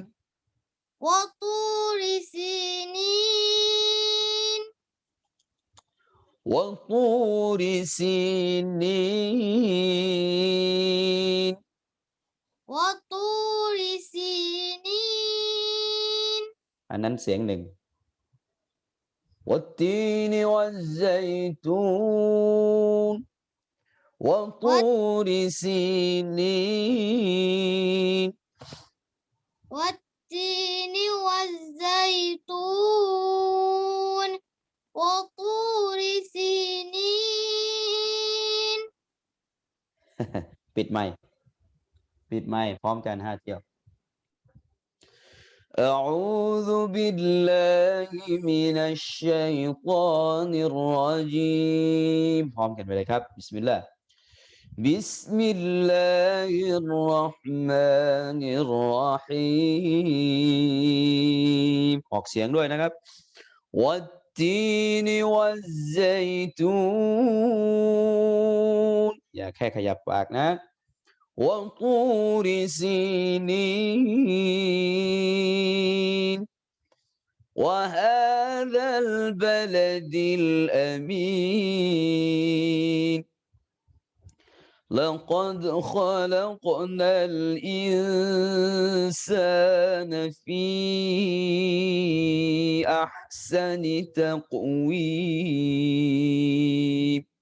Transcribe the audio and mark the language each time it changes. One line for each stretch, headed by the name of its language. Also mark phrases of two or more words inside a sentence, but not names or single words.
Arabic: وطور سينين وطور سينين وطور سينين
Thai: อันนั้นเสียงหนึ่ง
Arabic: والتين والزيتون وطور سينين والتين والزيتون وطور سينين
Thai: ปิดไมค์ปิดไมค์พร้อมกัน5 เที่ยว
Arabic: أعوذ بالله من الشيطان الرجيم
Thai: พร้อมกันไปเลยครับ
Arabic: بسم الله بسم الله الرحمن الرحيم
Thai: ออกเสียงด้วยนะครับ
Arabic: والتين والزيتون
Thai: อย่าแค่ขยับปากนะ
Arabic: وطور سينين وهذا البلد الأمين لقد خلقنا الإنسان في أحسن تقويم